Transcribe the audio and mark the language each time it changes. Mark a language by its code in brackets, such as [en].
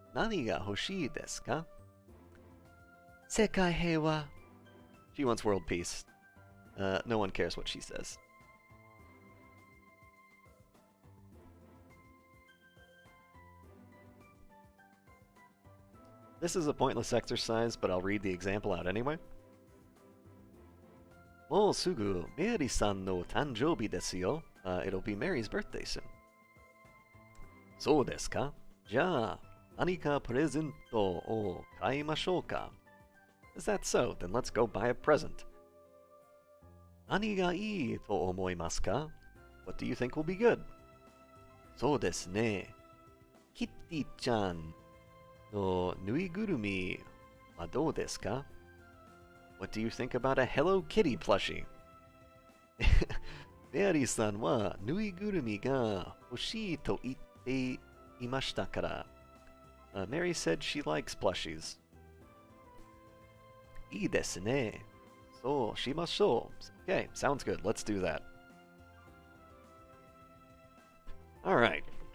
[ja] 何が欲しいですか?世界平和. [en] She wants world peace. No one cares what she says. This is a pointless exercise, but I'll read the example out anyway. [ja] もうすぐメリーさんの誕生日ですよ。 [en] It'll be Mary's birthday soon. [ja] そうですか? じゃあ、何かプレゼントを買いましょうか? [en] Is that so? Then let's go buy a present. [ja] 何がいいと思いますか? [en] What do you think will be good? [ja] そうですね。キッティちゃんのぬいぐるみはどうですか? [en] What do you think about a Hello Kitty plushie? [ja] メアリーさんはぬいぐるみが欲しいと言っていましたから。 [en] Mary said she likes plushies. [ja] いいですね。そうしましょう. [en] Okay, sounds good. Let's do that. All right.